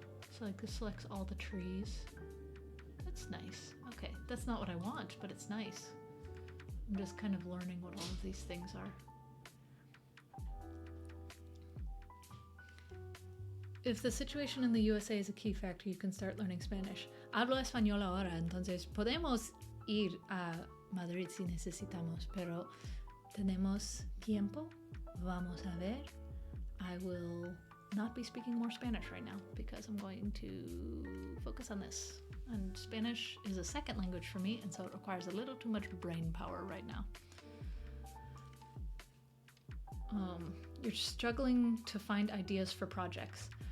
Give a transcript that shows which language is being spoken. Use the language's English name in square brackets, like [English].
[English] So like this selects all the trees. That's nice. Okay, that's not what I want, but it's nice. I'm just kind of learning what all of these things are. If the situation in the USA is a key factor, you can start learning Spanish. [Spanish] Hablo español ahora, entonces podemos ir a Madrid si necesitamos, pero tenemos tiempo. Vamos a ver. [English] I will not be speaking more Spanish right now because I'm going to focus on this. And Spanish is a second language for me, and so it requires a little too much brain power right now. You're struggling to find ideas for projects.